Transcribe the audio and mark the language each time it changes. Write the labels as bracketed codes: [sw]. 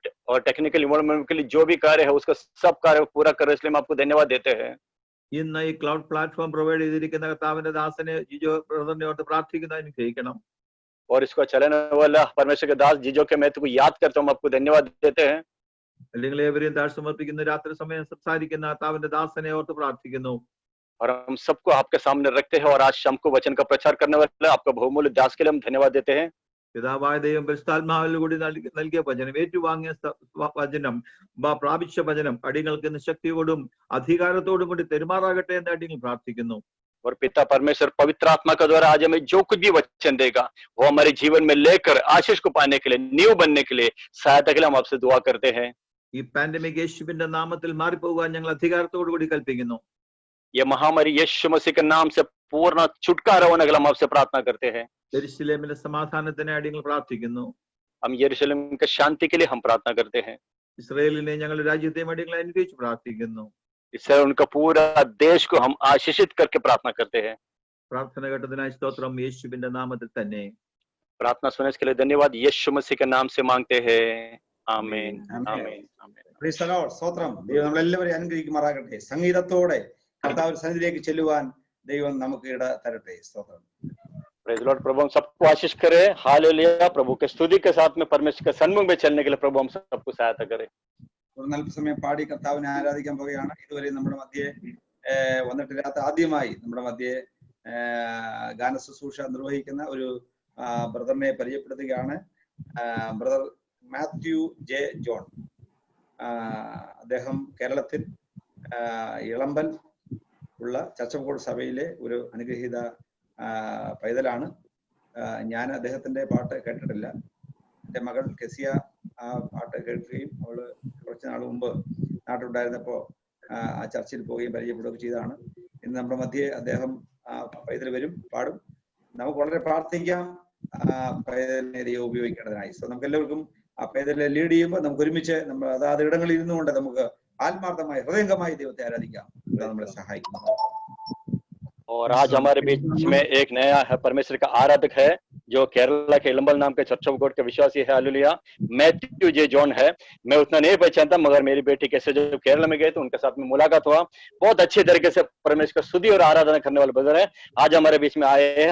[hi] और technical involvement के लिए जो भी कार्य है उसका सब कार्य पूरा कर, इसलिए हम आपको धन्यवाद देते हैं. [ml] ഇന്ന് ഈ ക്ലൗഡ് പ്ലാറ്റ്ഫോം പ്രൊവൈഡ് ചെയ്തിരിക്കുന്ന കർത്താവിന്റെ ദാസനെ ജിജോ ബ്രദറിനെ ഓർത്ത് പ്രാർത്ഥിക്കുന്ന അനുഗ്രഹിക്കണം. [hi] और इसको चलाने वाला परमेश्वर के दास जीजो के महत्व को याद करते हम आपको धन्यवाद देते हैं. [ml] അല്ലെങ്കിൽ ഏവരെയും താഴ് സമർപ്പിക്കുന്ന രാത്രി സമയം സംസാരിക്കുന്ന കർത്താവിന്റെ ദാസനെ ഓർത്ത് പ്രാർത്ഥിക്കുന്നു. [hi] और हम सबको आपके सामने रखते हैं और आज शाम को वचन का प्रचार करने वाले आपका बहुमूल्य दास के लिए हम धन्यवाद देते हैं. [ml] പിതാവായ ദൈവം പരിശുദ്ധാത്മാവിൽ കൂടി നൽകിയ വചനം, ഏറ്റുവാങ്ങിയ വചനം, പ്രാപിച്ച വചനം അടിയങ്ങൾക്ക് ഇന്ന് ശക്തിയോടും അധികാരത്തോടും കൂടി തെരുമാറാകട്ടെ എന്ന് അടിയങ്ങൾ പ്രാർത്ഥിക്കുന്നു. [hi] और पिता परमेश्वर पवित्र आत्मा के द्वारा आज हमें जो कुछ भी वचन देगा वो हमारे जीवन में लेकर आशीष को पाने के लिए, नींव बनने के लिए, सहायता के लिए हम आपसे दुआ करते हैं. [ml] ഈ പാൻഡമിക് യേശുവിന്റെ നാമത്തിൽ മാറിപ്പോകാൻ ഞങ്ങൾ അധികാരത്തോടു കൂടി കൽപ്പിക്കുന്നു. [hi] ये महामारी यीशु मसीह के नाम से पूर्ण छुटकारा होने के लिए हम आपसे प्रार्थना करते हैं. [ml] യെരൂശലേമിലെ സമാധാനത്തിനായി അടിയങ്ങൾ പ്രാർത്ഥിക്കുന്നു. [hi] हम यरूशलेम के शांति के लिए हम प्रार्थना करते हैं. [ml] ഇസ്രായേലിനെ ഞങ്ങളുടെ രാജ്യത്തെയും അടിയങ്ങളെ അനുഗ്രഹിച്ച് പ്രാർത്ഥിക്കുന്നു. [hi] इससे उनका पूरा देश को हम आशीषित करके प्रार्थना करते हैं. [ml] പ്രാർത്ഥന കേട്ടതിനായി സ്തോത്രം, യേശുവിന്റെ നാമത്തിൽ തന്നെ. [hi] प्रार्थना सुनने के लिए धन्यवाद, यीशु मसीह के नाम से मांगते हैं. आमीन. [ml] ആമേൻ. [hi] आमीन. आमीन. [en] Praise the Lord. [ml] സ്തോത്രം. ദൈവം നമ്മളെല്ലാവരെയും അനുഗ്രഹിക്കുമാറാകട്ടെ. സംഗീതത്തോടെ കർത്താവിന്റെ സന്നിധിയിലേക്ക് ചെല്ലുവാൻ ദൈവം നമുക്ക് ഇട തരട്ടെ. സ്തോത്രം. [en] Praise Lord. [hi] प्रभु हम सबको आशीष करे. हालेलुया. प्रभु के स्तुति के साथ में परमेश्वर के सन्मुख में चलने के लिए प्रभु हम सबको सहायता करे. [ml] ഒരു അല്പസമയം പാടി കർത്താവിനെ ആരാധിക്കാൻ പോവുകയാണ്. ഇതുവരെ നമ്മുടെ മധ്യേ വന്നിട്ടില്ലാത്ത, ആദ്യമായി നമ്മുടെ മധ്യേ ഗാന ശുശ്രൂഷ നിർവഹിക്കുന്ന ഒരു ബ്രദറിനെ പരിചയപ്പെടുത്തുകയാണ്. Brother Mathew J John. അദ്ദേഹം കേരളത്തിൽ ഇളമ്പൽ ഉള്ള ചർച്ചക്കോട് സഭയിലെ ഒരു അനുഗ്രഹീത പൈതലാണ്. ഞാൻ അദ്ദേഹത്തിന്റെ പാട്ട് കേട്ടിട്ടില്ല. എൻ്റെ മകൾ കെസിയ ആ പാട്ട് കേൾക്കുകയും അവള് കുറച്ച് നാൾ മുമ്പ് നാട്ടിലുണ്ടായിരുന്നപ്പോ ആ ചർച്ചിൽ പോവുകയും പരിചയപ്പെടുകയും ചെയ്തതാണ്. ഇന്ന് നമ്മുടെ മധ്യേ അദ്ദേഹം പൈതൽ വരും, പാടും. നമുക്ക് വളരെ പ്രാർത്ഥിക്കാം പൈതലിനെ ദൈവം ഉപയോഗിക്കേണ്ടതിനായി. സോ നമുക്ക് എല്ലാവർക്കും ആ പൈതലിനെ ലീഡ് ചെയ്യുമ്പോൾ നമുക്ക് ഒരുമിച്ച് നമ്മൾ അതാത് ഇടങ്ങളിൽ ഇരുന്നുകൊണ്ട് നമുക്ക് ആത്മാർത്ഥമായി ഹൃദയംഗമായി ദൈവത്തെ ആരാധിക്കാം. നമ്മളെ സഹായിക്കുന്നു. [hi] और आज हमारे बीच में एक नया है परमेश्वर का आराधक है जो केरला के इलंबल नाम के चर्च ऑफ गॉड के विश्वासी है. हालेलुया. मैथ्यू जे जॉन है. मैं उतना नहीं पहचानता, मगर मेरी बेटी कैसे जब केरला में गए तो उनके साथ में मुलाकात हुआ. बहुत अच्छे तरीके से परमेश्वर का स्तुति और आराधना करने वाले ब्रदर है. आज हमारे बीच में आए हैं.